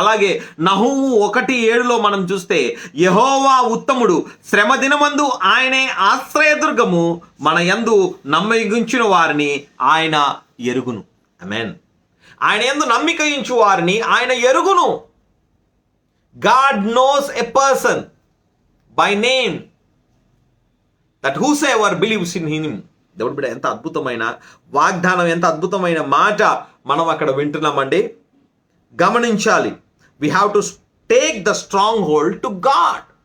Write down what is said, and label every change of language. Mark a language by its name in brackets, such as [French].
[Telugu] అలాగే నహూము 1:7 మనం చూస్తే, యెహోవా ఉత్తముడు, శ్రమ దినమందు ఆయనే ఆశ్రయదుర్గము, మన యందు నమ్మకించిన వారిని ఆయన ఎరుగును. ఆమేన్. ఆయన యందు నమ్మిక ఉంచు వారిని ఆయన ఎరుగును. [English] God knows a person by name, that whosoever believes in him. [Telugu] దేవుడి బిడ్డ, ఎంత అద్భుతమైన వాగ్దానం, ఎంత అద్భుతమైన మాట మనం అక్కడ వింటున్నామండి. గమనించాలి. [English] we have to take the stronghold to God.